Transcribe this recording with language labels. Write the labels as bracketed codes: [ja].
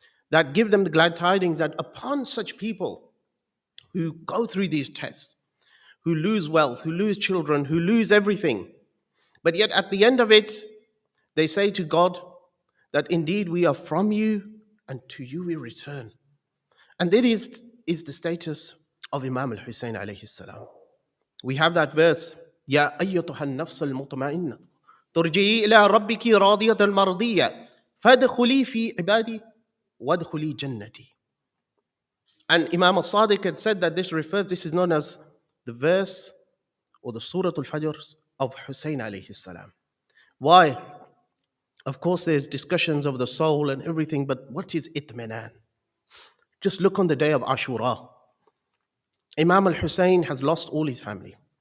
[en] That give them the glad tidings that upon such people who go through these tests, who lose wealth, who lose children, who lose everything, but yet at the end of it, they say to God that indeed we are from you and to you we return. And that is the status of Imam al-Hussein [ar] alayhi salam. [en] We have that verse, [ar] يَا أَيَّتُهَا النَّفْسَ الْمُطْمَئِنَّةُ ترجعي إلى ربك راضية مرضية فادخلي في عبادي وادخلي جنتي. [en] And Imam al-Sadiq had said that this is known as the verse or the Surah Al-Fajr of Hussein [ar] alayhi salam. [en] Why? Of course, there's discussions of the soul and everything, but what is itminan? Just look on the day of Ashura. Imam al-Hussein has lost all his family.